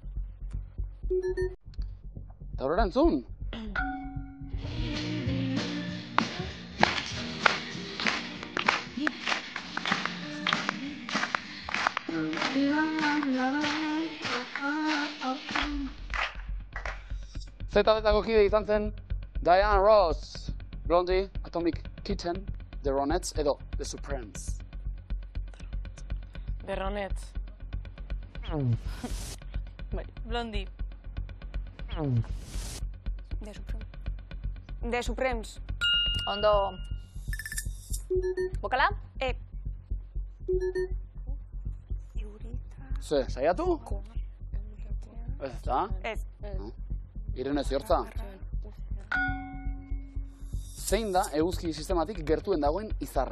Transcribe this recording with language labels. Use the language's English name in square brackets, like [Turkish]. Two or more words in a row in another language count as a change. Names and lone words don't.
[Basque] Eta horrela entzun. Zeta-betako kide izan zen Diana Ross, Blondie, Atomic Kitten, The Ronettes edo The Supremes. The Ronettes. Blondie. The Supremes. Ondo. Bokala? Ze, saiatu? Ez da? Ez. Irene ziortza. Zein da eguzki sistematik gertuen dagoen izarra?